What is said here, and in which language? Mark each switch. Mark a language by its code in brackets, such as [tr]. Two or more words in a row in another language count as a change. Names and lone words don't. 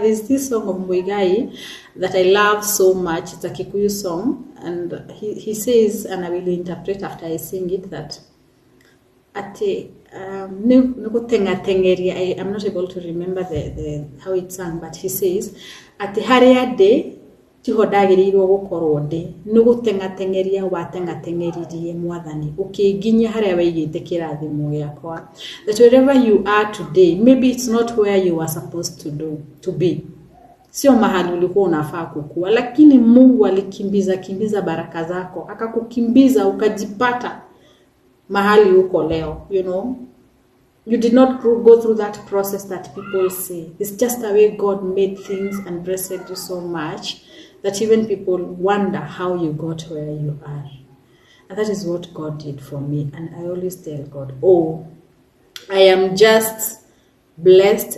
[en] There's this song of Muigai that I love so much. It's a Kikuyu song, and he says, and I will interpret after I sing it, that ate I'm not able to remember the how it sang, but he says, [ki] ati haria de tihodagiriirwo gukorwo ndi nugutengatengeria watengatengeririe mwathani ukiginya haria waigite kirathimo giakwa. [en] That wherever you are today, maybe it's not where you are supposed to be, [sw] sio mahali ulikuwa unafaa kukua, lakini Mungu alikimbiza baraka zako, akakukimbiza ukajipata mahali uko leo. [en] You know, you did not go through that process that people say. It's just the way God made things and blessed you so much that even people wonder how you got where you are. And that is what God did for me. And I always tell God, oh, I am just blessed.